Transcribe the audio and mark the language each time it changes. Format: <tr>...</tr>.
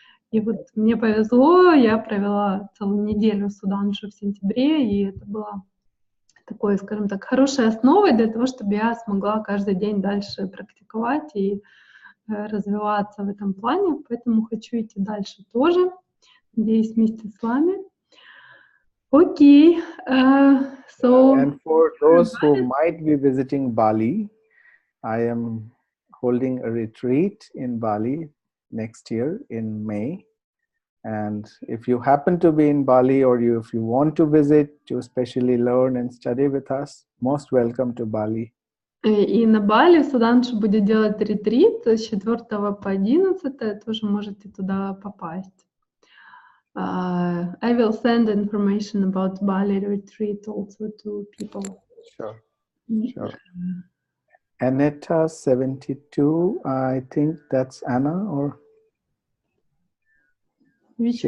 <ru>И вот мне повезло, я провела целую неделю Суданшу в сентябре, и это было такой, скажем так, хорошей основой для того, чтобы я смогла каждый день дальше практиковать и развиваться в этом плане. Поэтому хочу идти дальше тоже. Надеюсь, вместе с вами. Окей.</ru> <en>And for those who might be visiting Bali, I am holding a retreat in Bali next year in May. And if you happen to be in Bali, or if you want to visit to especially learn and study with us, most welcome to Bali.</en> <ru>И на Бали Судханшу будет делать ретрит с 4 по 11, тоже можете туда попасть.</ru> <en>I will send information about Bali retreat also to people. Sure. Aneta 72, I think that's Anna, or Which she</en>